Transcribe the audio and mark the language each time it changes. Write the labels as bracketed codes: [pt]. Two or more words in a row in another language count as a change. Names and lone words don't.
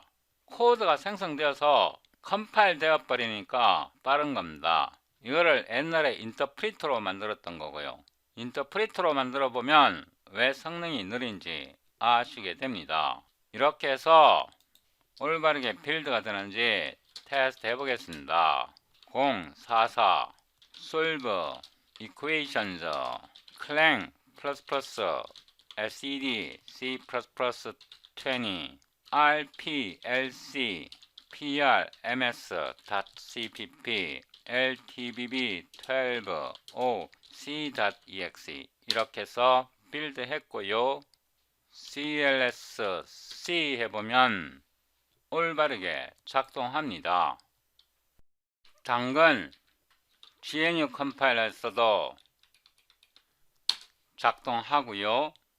[ko] 코드가 생성되어서 컴파일 되어 버리니까 빠른 겁니다. 이거를 옛날에 인터프리터로 만들었던 거고요. 인터프리터로 만들어 보면 왜 성능이 느린지 아시게 됩니다. 이렇게 해서 올바르게 빌드가 되는지 테스트 해보겠습니다. 044 [en] solve equations [ko] clang SED C++20 RPLC PRMS.cpp LTBB12 O C.exe 이렇게 해서 빌드 했고요. CLS-C 해보면 올바르게 작동합니다. 당근 GNU 컴파일러에서도 작동하고요.